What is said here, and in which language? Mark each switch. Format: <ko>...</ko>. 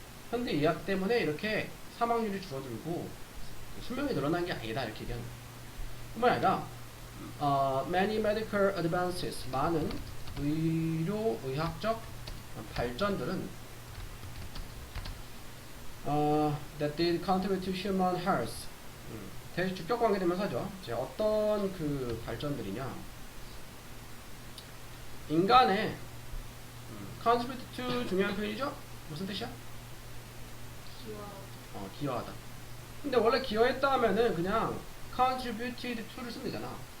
<ko>현대의학 때문에 이렇게 사망률이 줄어들고 수명이 늘어난 게 아니다. 이렇게 얘기하는 거예요.</ko> <en>뿐만 아니라 many medical advances,</en> <ko>많은 의학적 발전들은</ko> <en>that did contribute to human health.</en> <ko>대주격 관계되면서죠. 이제 어떤 그 발전들이냐? 인간의 contribute to 중요한 표현이죠? 무슨 뜻이야? 기여하다. 근데 원래 기여했다 하면은 그냥 contributed to를 쓰면 되잖아.</ko>